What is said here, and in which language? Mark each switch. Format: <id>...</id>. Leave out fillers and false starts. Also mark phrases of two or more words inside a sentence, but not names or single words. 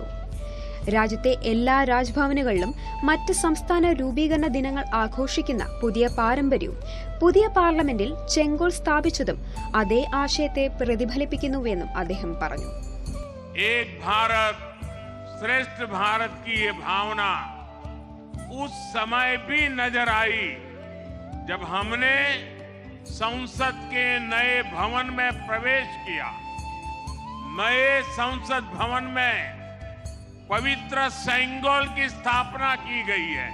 <ml>രാജ്യത്തെ എല്ലാ രാജ്ഭവനുകളിലും മറ്റ് സംസ്ഥാന രൂപീകരണ ദിനങ്ങൾ ആഘോഷിക്കുന്ന പുതിയ പാരമ്പര്യവും പുതിയ പാർലമെന്റിൽ ചെങ്കോൾ സ്ഥാപിച്ചതും അതേ ആശയത്തെ പ്രതിഫലിപ്പിക്കുന്നുവെന്നും അദ്ദേഹം പറഞ്ഞു.</ml> <hi>श्रेष्ठ भारत की ये भावना उस समय भी नजर आई जब हमने संसद के नए भवन में प्रवेश किया. नए संसद भवन में पवित्र सेंगोल की स्थापना की गई है.</hi>